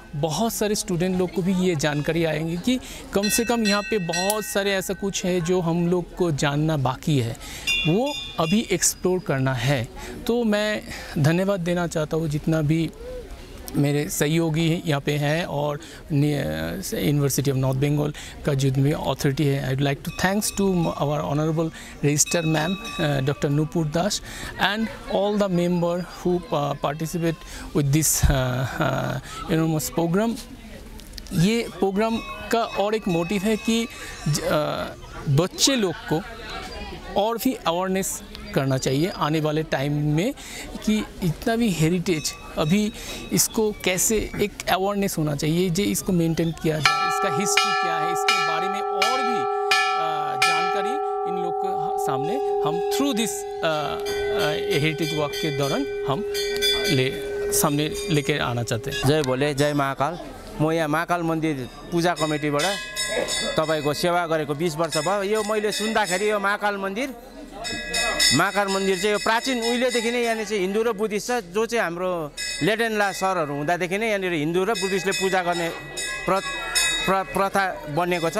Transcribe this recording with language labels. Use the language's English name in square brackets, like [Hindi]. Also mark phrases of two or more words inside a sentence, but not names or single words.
[Hindi] बहुत सारे स्टूडेंट लोग को भी ये जानकारी आएंगे कि कम से कम यहाँ पे बहुत सारे ऐसा कुछ है जो हम लोग को जानना बाकी है, वो अभी एक्सप्लोर करना है। तो मैं धन्यवाद देना चाहता हूँ जितना भी मेरे सहयोगी यहाँ पे हैं, और यूनिवर्सिटी ऑफ नॉर्थ बंगाल का जो भी अथॉरिटी है। [English] I would like to thanks to our honorable register ma'am Doctor Nupur Das and all the member who participate with this enormous program. [Hindi] ये प्रोग्राम का और एक मोटिव है कि बच्चे लोग को और भी अवेयरनेस करना चाहिए आने वाले टाइम में, कि इतना भी हेरिटेज अभी इसको कैसे एक अवेयरनेस होना चाहिए, जो इसको मेंटेन किया जाए, इसका हिस्ट्री क्या है, इसके बारे में और भी जानकारी इन लोग के सामने हम [English] through this heritage walk [Hindi] के दौरान हम सामने लेकर आना चाहते हैं। जय भोले, जय महाकाल। [Nepali] म यहाँ महाकाल मन्दिर पूजा कमिटीबाट तपाईको सेवा गरेको 20 वर्ष भयो। यो मैले सुन्दाखेरि यो महाकाल मन्दिर चाहिँ यो प्राचीन उहिलेदेखि नै यहाँनिर चाहिँ हिन्दू र बुद्धिस्ट छ, जो चाहिँ हाम्रो लेडेनला सरहरू हुँदादेखि नै यहाँनिर हिन्दू र बुद्धिस्टले पूजा गर्ने प्रथा बनेको छ।